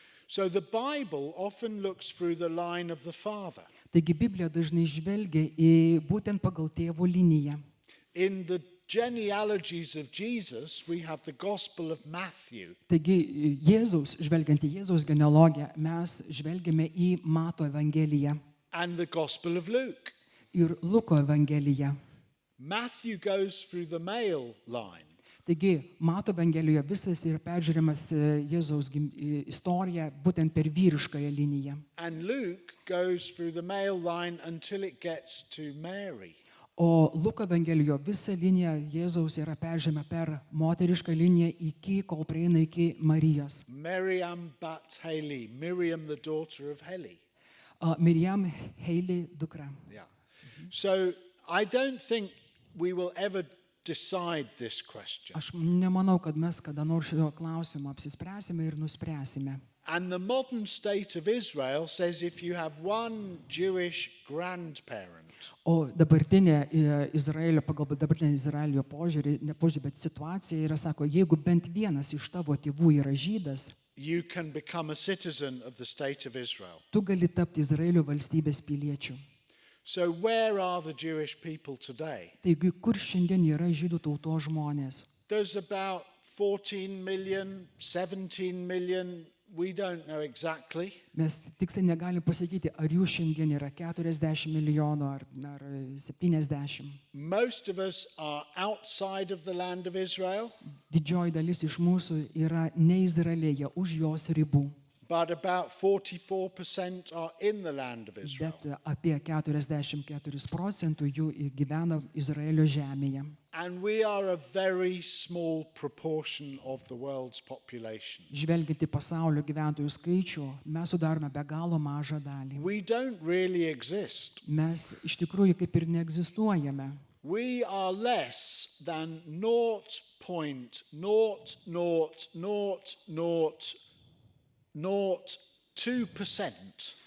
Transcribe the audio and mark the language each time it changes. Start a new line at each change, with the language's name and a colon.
English: So the Bible often looks through the line of the father.
Lithuanian: Taigi Biblija dažnai žvelgia į būtent pagal tėvo liniją.
English: In the genealogies of Jesus, we have the Gospel of Matthew.
Lithuanian: Taigi žvelgiant į Jėzaus genealogiją, mes žvelgiame į Mato evangeliją
English: And the Gospel of Luke.
Lithuanian: ir Luko evangeliją.
English: Matthew goes through the male line.
Lithuanian: Taigi Mato evangelijoje visas yra peržiūrimas Jėzaus istorija būtent per vyriškąją liniją.
English: And Luke goes through the male line until it gets to Mary.
Lithuanian: O Luko evangelijoje visa linija Jėzaus yra peržiūrima per moterišką liniją iki, kol prieina iki Marijos.
English: Miriam bat Heli, Miriam the daughter of Heli.
Lithuanian: Miriam Heili dukra.
English: Yeah. So I don't think we will ever decide this question.
Lithuanian: Aš nemanau, kad mes kada nors šio klausimo apsispręsime ir nuspręsime.
English: And the modern state of Israel says if you have one Jewish grandparent,
Lithuanian: O dabartinė Izraelio, pagal dabartinę Izraelio požiūrį, ne požiūrį, bet situacija yra, sako, jeigu bent vienas iš tavo tėvų yra žydas,
English: you can become a citizen of the state of Israel.
Lithuanian: tu gali tapti Izraelio valstybės piliečiu.
English: So where are the Jewish people today?
Lithuanian: Taigi, kur šiandien yra žydų tautos žmonės?
English: There's about 14 million, 17 million, we don't know exactly.
Lithuanian: Mes tiksliai negalim pasakyti, ar jų šiandien yra 40 milijonų ar 70.
English: Most of us are outside of the land of Israel,
Lithuanian: Didžioji dalis iš mūsų yra ne Izraelyje, už jos ribų.
English: but about 44% are in the land of Israel.
Lithuanian: Bet apie 44% jų gyvena Izraelio žemėje.
English: And we are a very small proportion of the world's population.
Lithuanian: Žvelgiant į pasaulio gyventojų skaičių, mes sudarome be galo mažą dalį.
English: We don't really exist.
Lithuanian: Mes iš tikrųjų kaip ir neegzistuojame.
English: We are less than 0.00002%.